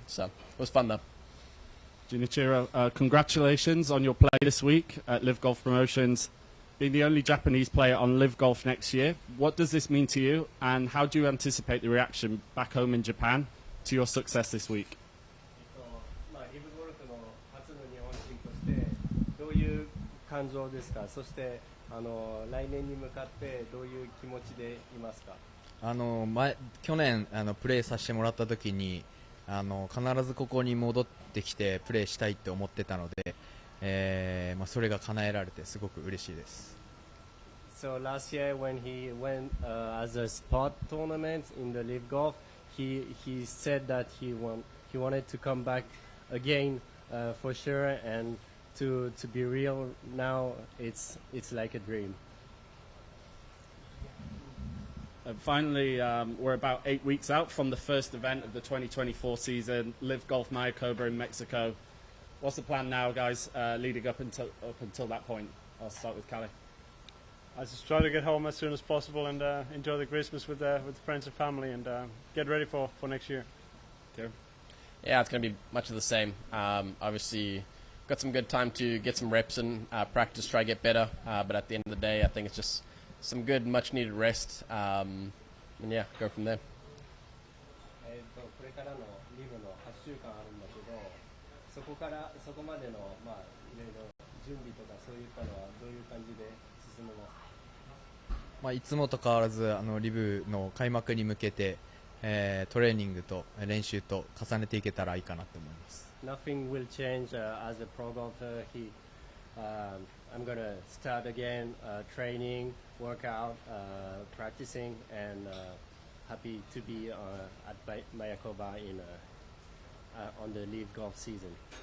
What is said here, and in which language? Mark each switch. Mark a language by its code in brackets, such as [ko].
[en] So it was fun, though. Jinichiro, congratulations on your play this week at LIV Golf Promotions. Being the only Japanese player on LIV Golf next year, what does this mean to you, and how do you anticipate the reaction back home in Japan to your success this week? [ja] リブゴルフの初の日本人としてどういう感情ですか。そして来年に向かってどういう気持ちでいますか。去年プレーさせてもらった時に必ずここに戻ってきてプレーしたいって思ってたので、それが叶えられてすごく嬉しいです。 [en] So last year when he went as a spot tournament in the LIV Golf, he said that he wanted to come back again for sure, and to be real now it's like a dream. And finally, we're about 8 weeks out from the first event of the 2024 season, LIV Golf Mayakoba in Mexico. What's the plan now, guys, leading up until that point? I'll start with Kalle. I just try to get home as soon as possible and enjoy the Christmas with friends and family, and get ready for next year. Kieran? Yeah, it's going to be much of the same. Obviously, got some good time to get some reps and practice, try to get better. But at the end of the day, I think it's just some good, much-needed rest, and yeah, go from there. [ja] これからのリブの8週間あるんだけど、そこまでのいろいろ準備とかそういったのはどういう感じで進めますか。いつもと変わらずリブの開幕に向けて、トレーニングと練習と重ねていけたらいいかなと思います。 [en] Nothing will change as a pro golfer. I'm gonna start again training, workout, practicing, and happy to be at Mayakoba on the LIV Golf season.